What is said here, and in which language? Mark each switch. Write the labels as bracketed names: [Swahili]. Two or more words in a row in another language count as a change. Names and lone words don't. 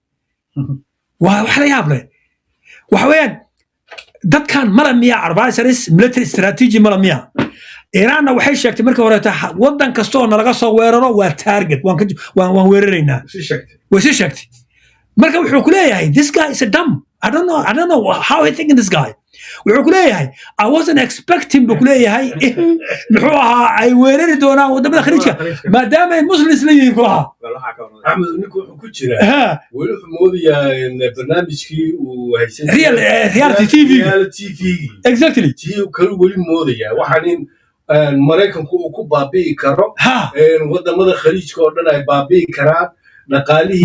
[Somali] wax la yaab leh waxa weeyaan dadkan malamiya [English] advisors military strategy [Somali] malamiya Iiraan waxay sheegtay markii hore wadan kasto oo nalaga soo weeraro waa target waan weeraraynaa si sheegtay marka wuxuu ku leeyahay [English] this guy is a dumb I don't know how he thinking this guy [Somali] wuxuu ku leeyahay [English] I wasn't expecting [Somali] bu ku leeyahay muxuu ahaa ay weerari doonaan wadamada khaliijka maadaama ay muslims la yihiin kulaha Ahmed ninku wuxuu ku jira weli wuxuu moodayaa barnaamijkii uu haysan [English] reality TV exactly [Somali] tii kale weli moodayaa waxaan Mareykanku uu ku baabi'i karo wadamada khaliijka oo dhan ay baabi'i karaan dhaqaalihii